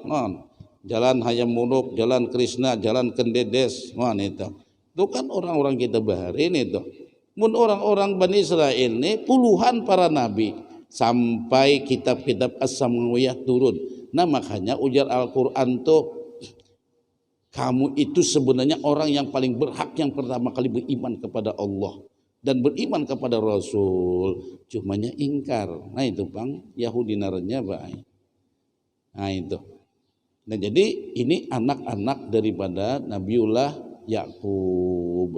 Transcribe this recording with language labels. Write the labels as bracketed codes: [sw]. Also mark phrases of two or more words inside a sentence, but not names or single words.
[id] Jalan Hayam Huruk, jalan Krishna, jalan Kendedes, itu. [bjn] Itu kan orang-orang kita baharin itu. Mun orang-orang Bani Israel ini puluhan para nabi sampai kitab-kitab as-samawiyah turun. [id] Nah makanya ujar Al-Quran tuh kamu itu sebenarnya orang yang paling berhak yang pertama kali beriman kepada Allah dan beriman kepada Rasul. [bjn] Cumanya ingkar. Nah itu Bang Yahudi naranya Pak. [id] Nah itu. Nah jadi ini anak-anak daripada Nabiullah Yakub.